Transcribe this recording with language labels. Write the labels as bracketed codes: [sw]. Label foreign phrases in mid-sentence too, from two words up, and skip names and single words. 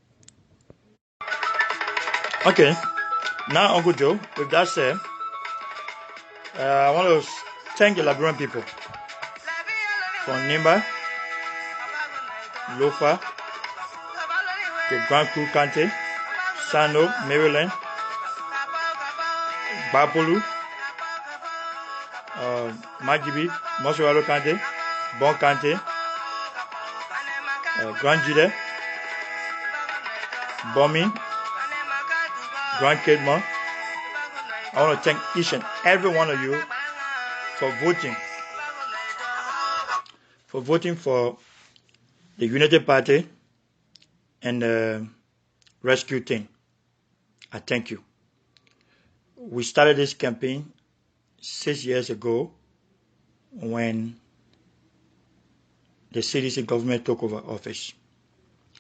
[en] Okay, now Uncle Joe, with that said, I want to thank the Liberian people from Nyumah, Lofa, to Grand Crew County, Sano, Maryland, Bapolu, Majibi, Moswalo County, Bon County, Grand Jide, Bomi, Grand Kedmon. I want to thank each and every one of you for voting for the United Party and the rescue team. I thank you. We started this campaign 6 years ago when the CDC government took over office.